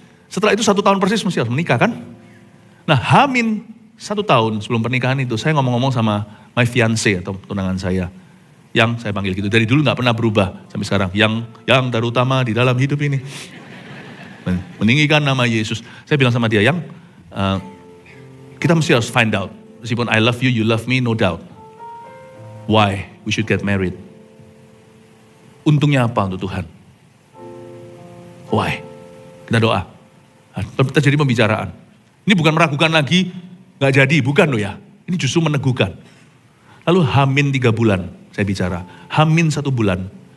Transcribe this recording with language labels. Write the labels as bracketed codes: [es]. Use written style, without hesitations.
[id] Setelah itu 1 tahun persis mesti harus menikah kan? Nah Hamin 1 tahun sebelum pernikahan itu, saya ngomong-ngomong sama [en] my fiancé [id] atau tunangan saya, yang saya panggil gitu, dari dulu gak pernah berubah sampai sekarang, yang terutama di dalam hidup ini. Meninggikan nama Yesus. Saya bilang sama dia, yang kita mesti harus [en] find out. [id] Meskipun [en] I love you, you love me, no doubt. Why we should get married? [id] Untungnya apa untuk Tuhan? Why? Kita doa. Terjadi pembicaraan. Ini bukan meragukan lagi, gak jadi, bukan loh ya. Ini justru meneguhkan. Lalu Hamin 3 bulan saya bicara. Hamin 1 bulan.